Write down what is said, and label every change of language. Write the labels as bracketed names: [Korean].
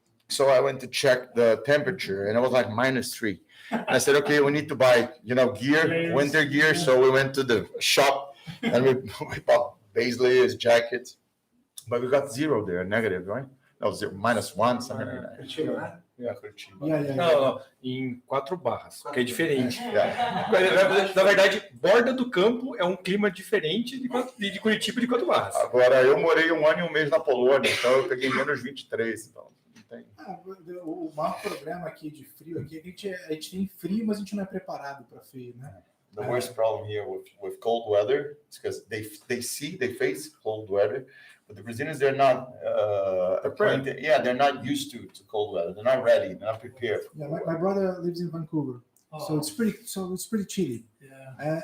[English] So I went to check the temperature, and it was like -3. And I said, okay, we need to buy gear, Layers. winter gear. So we went to the shop and we bought base layers, jackets, but we got 0 there, negative, right? No, 0, -1, something like that. [Portuguese] Curitiba, né? [English] Yeah, Curitiba. Yeah. [Portuguese] Não, em 4 barras, que é diferente. [English] Yeah. [Portuguese] Na verdade, borda do campo é um clima diferente de Curitiba de 4 barras. Agora, eu morei 1 ano e 1 mês na Polônia, então eu peguei -23, então não tem. O maior problema aqui de frio aqui é que a gente tem frio, mas a gente não é preparado para frio, né? [English] The worst problem here with cold weather is because they face cold weather, but the Brazilians, they're not acquainted. Yeah, they're not used to cold weather. They're not ready. They're not prepared. Yeah, my brother lives in Vancouver, so it's pretty chilly. Yeah.